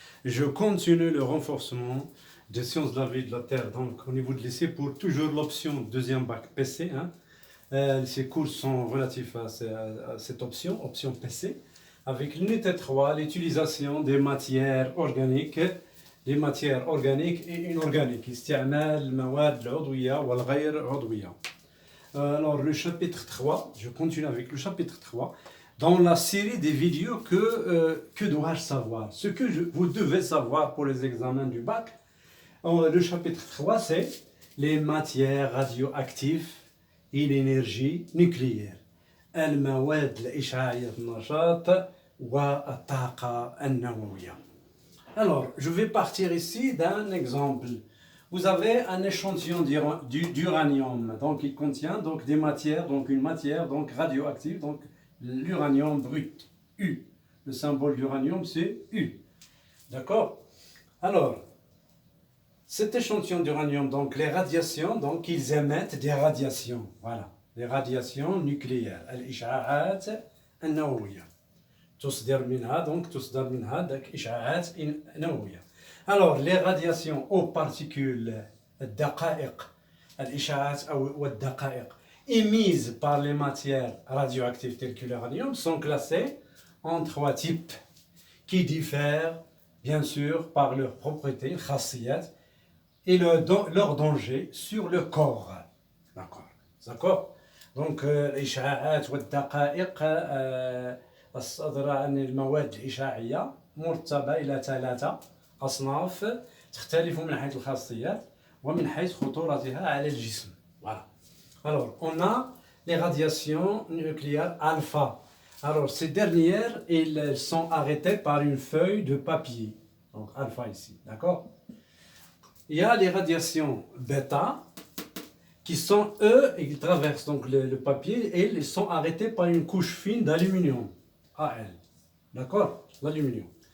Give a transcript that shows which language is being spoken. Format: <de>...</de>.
<fr>Je continue le renforcement des sciences de la vie de la Terre. Donc au niveau de lycée pour toujours l'option deuxième bac PC. Ces cours sont relatifs à cette option PC, avec l'unité 3, l'utilisation des matières organiques. Les matières organiques et inorganiques.</fr> <ar>استعمال المواد العضوية والغير عضوية.</ar> <fr>Alors le chapitre 3, je continue avec le chapitre 3, dans la série des vidéos que dois-je savoir, ce que vous devez savoir pour les examens du bac. Le chapitre 3, c'est les matières radioactives et l'énergie nucléaire.</fr> <ar>المواد الإشعاعية النشاط والطاقة النووية.</ar> <fr>Alors, je vais partir ici d'un exemple. Vous avez un échantillon d'uranium, donc il contient donc des matières, donc une matière donc radioactive, donc l'uranium brut, U. Le symbole d'uranium c'est U. D'accord? Alors, cet échantillon d'uranium, donc les radiations, donc ils émettent des radiations, voilà, des radiations nucléaires,</fr> <ar>al-isha'at an-nawawiyya. تصدر منها داك إشعاعات نووية.</ar> <fr>Alors les radiations aux particules</fr> <ar>الدقائق الإشعاعات أو الدقائق</ar> <fr>émises par les matières radioactives telles que l'uranium sont classées en trois types qui diffèrent bien sûr par leurs propriétés الخاصيات et leur danger sur le corps. D'accord.</fr> <ar>Donc الإشعاعات والدقائق الصادرة عن المواد الإشعاعية مرتبة إلى 3 أصناف تختلف من حيث الخاصيات ومن حيث خطورتها على الجسم.</ar> <fr>Voilà. Alors, on a les radiations nucléaires alpha. Alors, ces dernières, elles sont arrêtées par une feuille de papier. Donc, alpha ici, d'accord? Il y a les radiations bêta qui sont, eux, ils traversent donc le papier et ils sont arrêtés par une couche fine d'aluminium. AL. D'accord? L'aluminium.</fr>